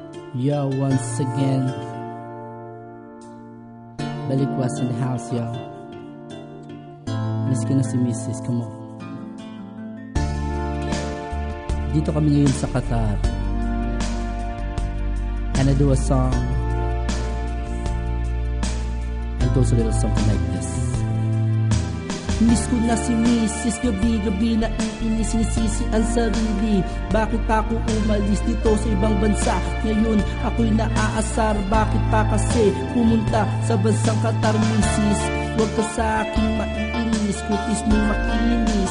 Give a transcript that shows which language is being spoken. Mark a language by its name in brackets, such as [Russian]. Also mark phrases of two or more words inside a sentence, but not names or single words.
[English] Yo, once again, Balikwas in the house, yo. [Filipino] Miss ko na si Mrs. [English] Come on. [Filipino] Dito kami ngayon sa Qatar, [English] and I do a song. It goes a little something like this. [Filipino] Miss ko na si Mrs. Gabi-gabi na iinis, sinisisi ang sarili. Bakit pa ako umalis dito sa ibang bansa? Ngayon ako'y naaasar. Bakit pa kasi pumunta sa bansang Qatar, Mrs.? Huwag ka sa aking maiinis, kutis mong makinis.